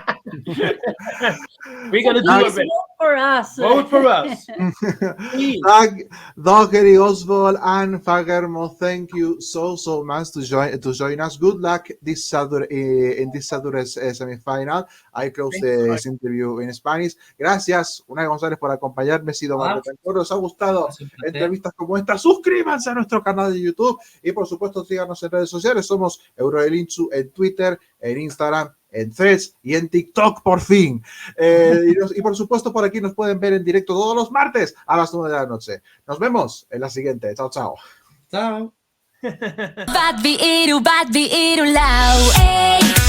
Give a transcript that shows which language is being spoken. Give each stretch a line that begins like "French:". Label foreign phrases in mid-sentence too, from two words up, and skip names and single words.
English: We're gonna do it. Vote for us. Vote for us. Dag Erik Oswald and Fagermo, thank you so much to join us. Good luck this Saturday in this Saturday's semifinal. I close this interview in Spanish.
Spanish: Gracias, Unai González, por acompañarme. He sido Mar Betancourt. ¿Os ha gustado entrevistas como esta? Suscríbanse a nuestro canal de YouTube y por supuesto síganos en redes sociales. Somos Eurorelinchu en Twitter, en Instagram, en Threads y en TikTok, por fin. Y por supuesto, por aquí nos pueden ver en directo todos los martes a las 9 de la noche. Nos vemos en la siguiente. Chao, chao. Chao. Vad vi är och vad vi är och lau.